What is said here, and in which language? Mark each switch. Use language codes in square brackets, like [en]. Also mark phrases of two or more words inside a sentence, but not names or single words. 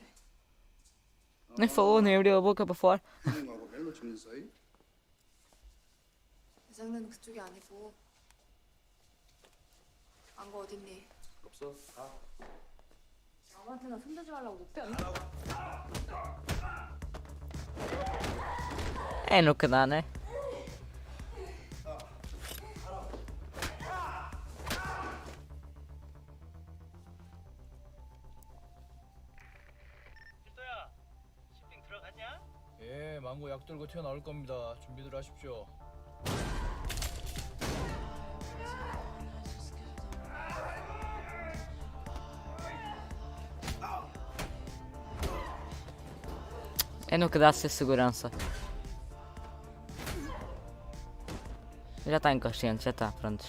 [pt] Nem falou, nem abriu a boca para fora. [ko] 사장님하고 멜로 찍는 사이? 대장님은 그쪽이 아니고. 안거 어딨니? 없어. 가. 아무한테나 손대지 말라고 못 배웠나? [pt] É no que dá, né? [ko] 예, 망고 약 들고 튀어나올 겁니다. 준비들 하십시오. [pt] É no que dá ser segurança. Já está inconsciente, já está, prontos.